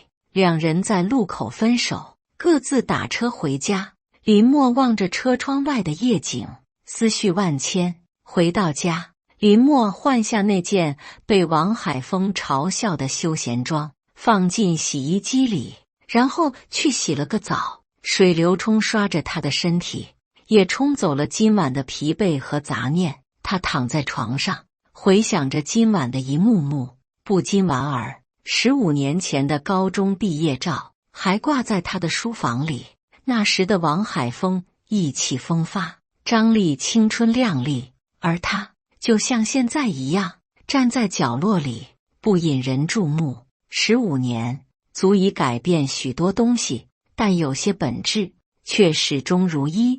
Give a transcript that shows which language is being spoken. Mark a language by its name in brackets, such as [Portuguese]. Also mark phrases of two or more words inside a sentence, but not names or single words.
[Chinese] 兩人在路口分手，各自打車回家。林默望着車窗外的夜景，思緒萬千。回到家，林默換下那件被王海峰嘲笑的休閒裝，放進洗衣機裡，然後去洗了個澡。水流冲刷着他的身體，也冲走了今晚的疲憊和雜念。他躺在床上，回想着今晚的一幕幕，不禁莞爾。15年前的高中畢業照還掛在他的書房裡，那時的王海峰意氣風發，張力青春靚麗，而他就像現在一樣，站在角落裡，不引人注目。15年足以改變許多東西，但有些本質卻始終如一。